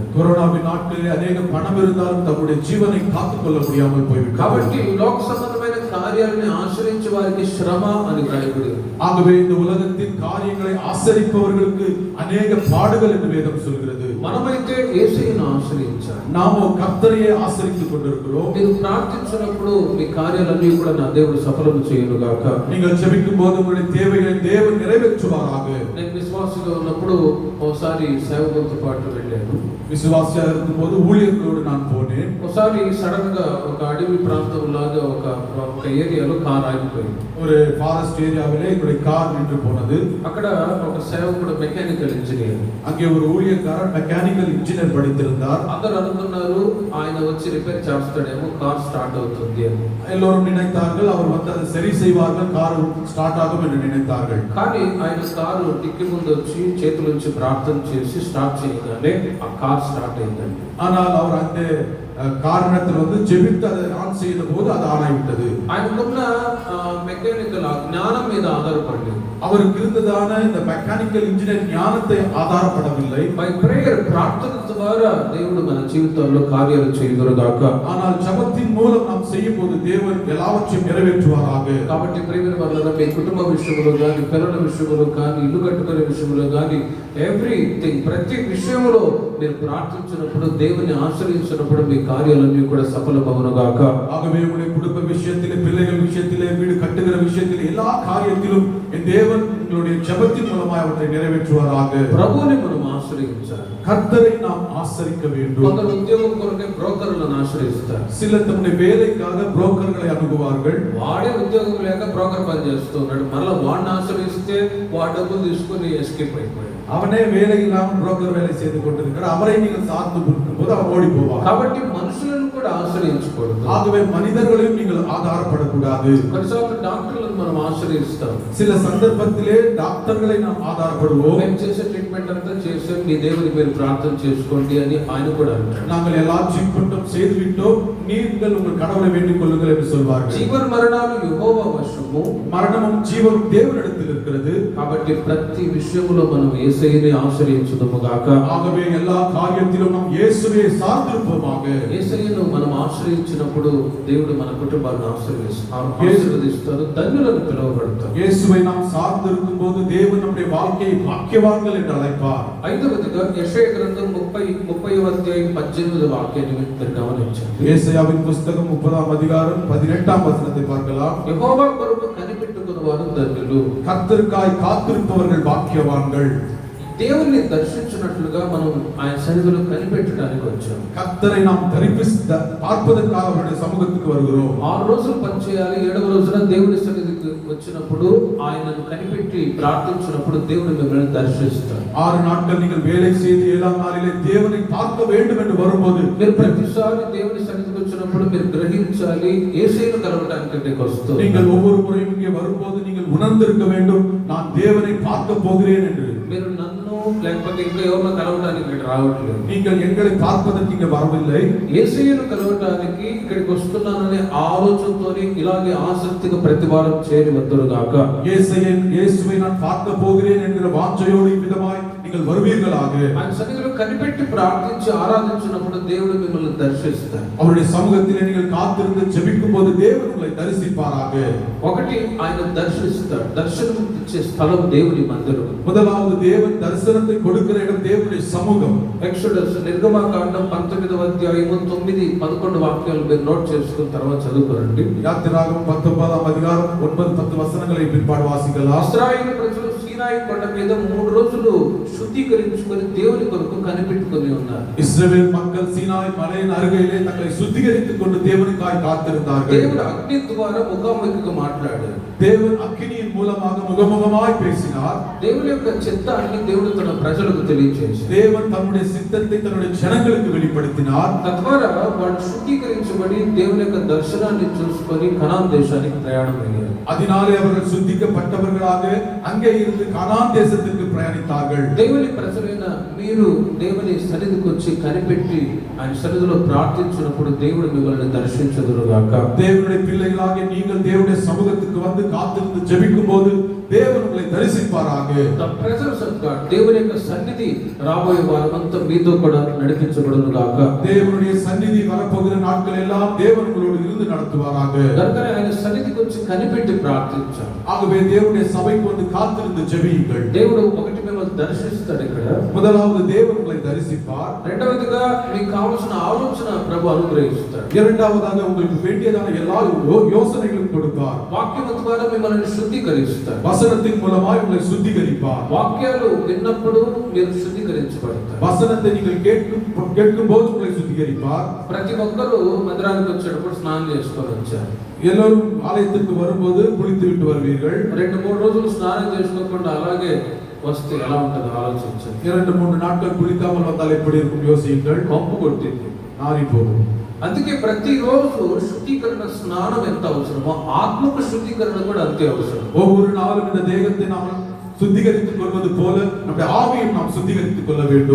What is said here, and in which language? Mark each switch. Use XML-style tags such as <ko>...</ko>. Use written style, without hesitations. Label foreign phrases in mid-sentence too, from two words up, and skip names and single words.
<ta>கொரோனாவின் நாட்களிலே அநேக பணம் இருந்தாலும் தம்முடைய ஜீவனை காத்துக் கொள்ள முடியாமல் போய்விட்டது.</ta> <te>కాబట్టి లోక సంబంధమైన కార్యాలను ఆశ్రయించే వారికి శ్రమ అని రాయబడి ఉంది.</te> <ta>ஆகவே இந்த உலகத்தின் காரியங்களை ஆசரிப்பவர்களுக்கு அநேக பாடுகள் என்று வேதம் சொல்கிறது.</ta> <te>మనమైతే యేసుని ఆశ్రయించాలి.</te> <ta>நாமோ கர்த்தரையே ஆசரித்துக் கொண்டிருக்கிறோம்.</ta> <te>మీరు ప్రార్థించినప్పుడు మీ కార్యాలన్నీ కూడా నా దేవుడు సఫలం చేయను గాక.</te> <ta>நீங்கள் ஜெபிக்கும் போது உங்களுடைய தேவைகளை தேவன் நிறைவேற்றுவாராக.</ta> <te>నేను విశ్వాసంగా ఉన్నప్పుడు ఒకసారి సేవకులతో పాటు వెళ్ళాను.</te> <ta>விசுவாசியா இருக்கும்போது ஊழியர்களோடு நான் போனேன்.</ta> <te>ఒకసారి సడన్ గా ఒక అడవి ప్రాంతం లాగా ఒక ఏరియాలో కార్ ఆగిపోయింది.</te> <ta>ஒரு</ta> <en>forest area-vile</en> <ta>என்னுடைய கார் நின்று போனது.</ta> <te>అక్కడ ఒక సేవకుడు</te> <en>mechanical engineer,</en> <ta>அங்கே ஒரு ஊழியக்காரர்</ta> <en>mechanical engineer</en> <ta>படித்திருந்தார்.</ta> <te>అందరూ అనుకున్నారు ఆయన వచ్చి రిపేర్ చేస్తాడేమో,</te> <en>car start</en> <te>అవుతుంది అని.</te> <ta>எல்லோரும் நினைத்தார்கள் அவர் வந்து அதை சரி செய்வார்கள்,</ta> <en>car start</en> <ta>ஆகும் என்று நினைத்தார்கள்.</ta> <te>కానీ ఆయన కారు టిక్కి ముందు వచ్చి చేతుల నుంచి ప్రార్థన చేసి స్టార్ట్ చేయగానే ఆ</te> <en>car start</en> <te>అయిందండి.</te> <ta>ஆனால் அவர் அந்த காரணத்தில் வந்து ஜெபித்து அதை ஆன் செய்த போது அது ஆன் ஆகிவிட்டது.</ta> <te>ఆయనకున్న మెకానికల్ జ్ఞానం మీద ఆధారపడి,</te> <ta>அவருக்கு இருந்ததான இந்த</ta> <en>mechanical engineer</en> <ta>ஞானத்தை ஆதாரப்படவில்லை.</ta> <en>by prayer</en> <te>ప్రార్థన ద్వారా దేవుడు మన జీవితాల్లో కార్యాలు చేయుదురుగాక.</te> <ta>ஆனால் ஜெபத்தின் மூலம் நாம் செய்யும் போது தேவன் எல்லாவற்றையும் நிறைவேற்றுவாராக.</ta> <te>కాబట్టి ప్రేమ వల్ల మీ కుటుంబ విషయంలో కానీ, పిల్లల విషయంలో కానీ, ఇల్లు కట్టుకునే విషయంలో కానీ, ఎవ్రీథింగ్ ప్రతి విషయంలో మీరు ప్రార్థించినప్పుడు, దేవుని ఆశ్రయించినప్పుడు మీ కార్యాలన్నీ కూడా సఫలమవునుగాక.</te> <ta>ஆகவே உங்களுடைய குடும்ப விஷயத்திலே, பிள்ளைகள் விஷயத்திலே, வீடு கட்டுகிற விஷயத்திலே, எல்லா காரியத்திலும் என் தேவன் உங்களுடைய ஜெபத்தின் மூலமாக அவற்றை நிறைவேற்றுவாராக.</ta> <te>ప్రభువుని మనం ఆశ్రయించాలి.</te> <ta>கர்த்தரை நாம் ஆசரிக்க வேண்டும்.</ta> <te>కొందరు ఉద్యోగం కొరకే బ్రోకర్లను ఆశ్రయిస్తారు.</te> <ta>சிலர் தம்முடைய வேலைக்காக புரோக்கர்களை அணுகுவார்கள்.</ta> <te>వాడే ఉద్యోగం లేక బ్రోకర్ పని చేస్తున్నాడు, మళ్ళీ వాడిని ఆశ్రయిస్తే వాడి డబ్బులు తీసుకుని ఎస్కేప్ అయిపోయాడు.</te> <ta>அவனே வேலை இல்லாமல் புரோக்கர் வேலை செய்து கொண்டிருக்கிறார், அவரை நீங்கள் சார்ந்து இருக்கும்போது அவன் ஓடி போவார்.</ta> <te>కాబట్టి మనుషులను కూడా ఆశ్రయించకూడదు.</te> <ta>ஆகவே மனிதர்களையும் நீங்கள் ஆதாரப்படக்கூடாது.</ta> <te>కొన్నిసార్లు డాక్టర్లను మనం ఆశ్రయిస్తాం.</te> <ta>சில சந்தர்ப்பத்திலே டாக்டர்களை நாம் ஆதாரப்படுவோம்.</ta> <te>మేము చేసే ట్రీట్మెంట్ అంతా చేసే మీ దేవుని మీరు ప్రార్థన చేసుకోండి అని ఆయన కూడా అంటాడు.</te> <ta>நாங்கள் எல்லா ட்ரீட்மெண்ட்டும் செய்து விட்டோம், நீங்கள் உங்கள் கடவுளை வேண்டிக் கொள்ளுங்கள் என்று சொல்வார்கள்.</ta> <te>జీవన మరణాలు యెహోవా వశము,</te> <ta>மரணமும் ஜீவனும் தேவனிடத்தில் இருக்கிறது.</ta> <te>కాబట్టి ప్రతి విషయంలో మనం యేసయ్యని ఆశ్రయించుదుము గాక.</te> <ta>ஆகவே எல்லா காரியத்திலும் நாம் இயேசுவை சார்ந்திருப்போமாக.</ta> <te>యేసయ్యను మనం ఆశ్రయించినప్పుడు దేవుడు మన కుటుంబాన్ని ఆశీర్వదిస్తారు, ధన్యులను పిలువబడతారు.</te> <ta>இயேசுவை நாம் சார்ந்திருக்கும் போது தேவன் நம்முடைய வாழ்க்கையை பாக்கியவான்கள் என்று அழைப்பார்.</ta> <te>ఐదవదిగా యెషయా గ్రంథం 30వ అధ్యాయం 18వ వాక్యాన్ని మీరు గమనించండి.</te> <ta>ஏசாயாவின் புத்தகம் 30ஆம் அதிகாரம் 18ஆம் வசனத்தை பார்க்கலாம்.</ta> <te>యెహోవా కొరకు కనిపెట్టుకున్న వారు ధన్యులు.</te> <ta>கர்த்தருக்காய் காத்திருப்பவர்கள் பாக்கியவான்கள்.</ta> <te>దేవుణ్ణి దర్శించినట్లుగా మనం ఆయన సన్నిధిలో కనిపెట్టడానికి వచ్చాం.</te> <ta>கர்த்தரை நாம் பார்ப்பதற்காக அவருடைய சமூகத்துக்கு வருகிறோம்.</ta> <te>6 రోజులు పని చేయాలి, 7వ రోజున దేవుని సన్నిధికి వచ్చినప్పుడు ఆయనను కనిపెట్టి ప్రార్థించినప్పుడు దేవుడు మిమ్మల్ని దర్శిస్తాడు.</te> <ta>6 நாட்கள் நீங்கள் வேலை செய்து 7ஆம் நாளிலே தேவனை பார்க்க வேண்டும் என்று வரும்போது</ta> <te>మీరు ప్రతిసారి దేవుని సన్నిధికి వచ్చినప్పుడు మీరు గ్రహించాలి యేసుని కలవడానికి ఇక్కడికి వస్తారు.</te> <ta>நீங்கள் ஒவ்வொரு முறையும் இங்கே வரும்போது நீங்கள் உணர்ந்திருக்க வேண்டும் நான் தேவனை பார்க்க போகிறேன் என்று.</ta> <te>మీరు నన్ను లేకపోతే ఇంకా ఎవరినో కలవడానికి ఇక్కడ రావట్లేదు.</te> <ta>நீங்கள் எங்களை பார்ப்பதற்கு இங்கே வரவில்லை.</ta> <te>యేసుని కలవడానికి ఇక్కడికి వస్తున్నాననే ఆలోచనతో ఇలాగే ఆసక్తిగా ప్రతి వారం చేరి వద్దరుగాక.</te> <ta>இயேசுவை நான் பார்க்க போகிறேன் என்கிற வாஞ்சையோடு விதமாய் நீங்கள் வருவீர்களாக.</ta> <te>ఆయన సన్నిధిలో కనిపెట్టి ప్రార్థించి ఆరాధించినప్పుడు దేవుడు మిమ్మల్ని దర్శిస్తాడు.</te> <ta>அவருடைய சமூகத்திலே நீங்கள் காத்திருந்து ஜெபிக்கும்போது தேவன் உங்களை தரிசிப்பாராக.</ta> <te>ఒకటి ఆయన దర్శిస్తాడు. దర్శనం ఇచ్చే స్థలం దేవుని మందిరం.</te> <ta>முதலாவது தேவன் தரிசனத்தை கொடுக்கிற இடம் தேவனுடைய சமூகம்.</ta> <te>ఎక్సోడస్ నిర్గమకాండం 19వ అధ్యాయము 9, 11 వాక్యాలు మీరు నోట్ చేసుకున్న తర్వాత చదువుకోండి.</te> <ta>யாத்திராகமம் 19ஆம் அதிகாரம் 9, 10 வசனங்களை பின்பாடு வாசிக்கலாம்.</ta> <te>ఇశ్రాయేలు ప్రజలు సీనాయి కొండ మీద 3 రోజులు శుద్ధీకరించుకొని దేవుని కొరకు కనిపెట్టుకొని ఉన్నారు.</te> <ta>இஸ்ரவேல் மக்கள் சீனாய் மலையின் அருகிலே தங்களை சுத்திகரித்துக் கொண்டு தேவனுக்காய் காத்திருந்தார்கள்.</ta> <te>దేవుడు అగ్ని ద్వారా ముఖాముఖిగా మాట్లాడాడు.</te> <ta>தேவன் அக்கினியின் மூலமாக முகமுகமாய் பேசினார்.</ta> <te>దేవుని యొక్క చిత్తాన్ని దేవుడు తన ప్రజలకు తెలియజేశాడు.</te> <ta>தேவன் தன்னுடைய சித்தத்தை தன்னுடைய ஜனங்களுக்கு வெளிப்படுத்தினார்.</ta> <te>తద్వారా వాళ్ళు శుద్ధీకరించబడి దేవుని యొక్క దర్శనాన్ని చూసుకొని కనాన్ దేశానికి ప్రయాణమయ్యారు.</te> <ta>அதனாலே அவர்கள் சுத்திக்கப்பட்டவர்களாக அங்கே இருந்து கானான் தேசத்திற்கு பிரயாணித்தார்கள்.</ta> <te>దేవుని ప్రజలైన మీరు దేవుని సన్నిధికి వచ్చి కనిపెట్టి ఆయన సన్నిధిలో ప్రార్థించినప్పుడు దేవుడు మిమ్మల్ని దర్శించుదురుగాక.</te> <ta>தேவனுடைய பிள்ளைகளாகிய நீங்கள் தேவனுடைய சமூகத்துக்கு வந்து காத்திருந்து ஜெபிக்கும்போது தேவன் உங்களை தரிசிப்பாராக.</ta> <en>The presence of God,</en> <te>దేవుని యొక్క సన్నిధి రాబోయే వారమంతా మీతో కూడా నడిపించబడునుగాక.</te> <ta>தேவனுடைய సన్నిధి வரப்போகிற நாட்கள் எல்லாம் தேவன் உங்களோடு இருந்து நடத்துவாராக.</ta> <te>దర్శనం ఆయన సన్నిధికి వచ్చి కనిపెట్టి ప్రార్థించాలి.</te> <ta>ஆகவே தேவனுடைய சபைக்கு வந்து காத்திருந்து ஜெபியுங்கள்.</ta> <te>దేవుడు ఒకటి మిమ్మల్ని దర్శిస్తాడు. ఇక్కడ</te> <ta>முதலாவது தேவன் உங்களை தரிசிப்பார்.</ta> <te>రెండవదిగా మీకు కావాల్సిన ఆలోచన ప్రభు అనుగ్రహిస్తాడు.</te> <ta>இரண்டாவதாக உங்களுக்கு வேண்டியதான எல்லா யோசனைகளும் கொடுப்பார்.</ta> <te>వాక్యం ద్వారా మిమ్మల్ని శుద్ధీకరిస్తాడు.</te> <ta>வசனத்தின் மூலமாய் உங்களை சுத்திகரிப்பார்.</ta> <te>వాక్యాలు విన్నప్పుడు మీరు శుద్ధీకరించబడతారు.</te> <ta>வசனத்தை நீங்கள் கேட்கும்போது உங்களை சுத்திகரிப்பார்.</ta> <te>ప్రతి ఒక్కరూ మందిరానికి వచ్చేటప్పుడు స్నానం చేసుకొని వచ్చారు.</te> <ta>எல்லோரும் ஆலயத்திற்கு வரும்போது குளித்து விட்டு வருவீர்கள்.</ta> <te>2-3 రోజులు స్నానం చేసుకోకుండా అలాగే వస్తే ఎలా ఉంటుందో ఆలోచించండి.</te> <ta>2-3 நாட்கள் குளிக்காமல் வந்தால் எப்படி இருக்கும் யோசியுங்கள்.</ta> <te>కంపు కొట్టింది,</te> <ta>நாரி போகும்.</ta> <te>అందుకే ప్రతిరోజు శుద్ధీకరణ స్నానం ఎంత అవసరమో ఆత్మక శుద్ధీకరణ కూడా అంతే అవసరం.</te> <ta>ஒவ்வொரு நாளும் இந்த தேகத்தை நாம் சுத்திகரித்துக் கொள்வது போல நம்முடைய ஆவியை நாம் சுத்திகரித்துக் கொள்ள வேண்டும்.</ta>